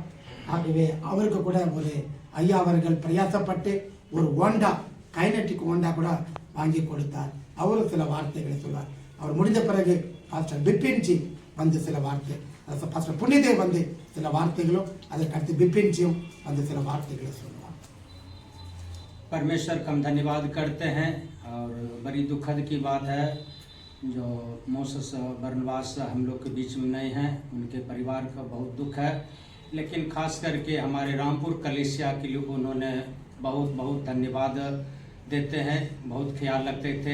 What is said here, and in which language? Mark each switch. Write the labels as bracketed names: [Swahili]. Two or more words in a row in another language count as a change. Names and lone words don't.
[Tamil] ஆகவே அவருக்கு கூட ஒரு ஐயா அவர்கள் பிரயாசப்பட்டு ஒரு ஹோண்டா, கைனட்டிக் ஹோண்டா கூட வாங்கி கொடுத்தார். அவரும் சில வார்த்தைகளை சொல்வார். அவர் முடிந்த பிறகு பாஸ்டர் பிபின்ஜி வந்து சில வார்த்தை, பாஸ்டர் புண்ணியதேவ் வந்து சில வார்த்தைகளும், அதற்கடுத்து பிபின்ஜியும் வந்து சில [Hindi] वार्ताएं सुनवा। परमेश्वर का हम धन्यवाद करते हैं और बड़ी दुखद की बात है जो मोसेस बरनबास हम लोग के बीच में नहीं हैं, उनके परिवार का बहुत दुख है। लेकिन खास करके हमारे रामपुर कलेसिया के लिए उन्होंने बहुत बहुत धन्यवाद देते हैं, बहुत ख्याल रखते थे।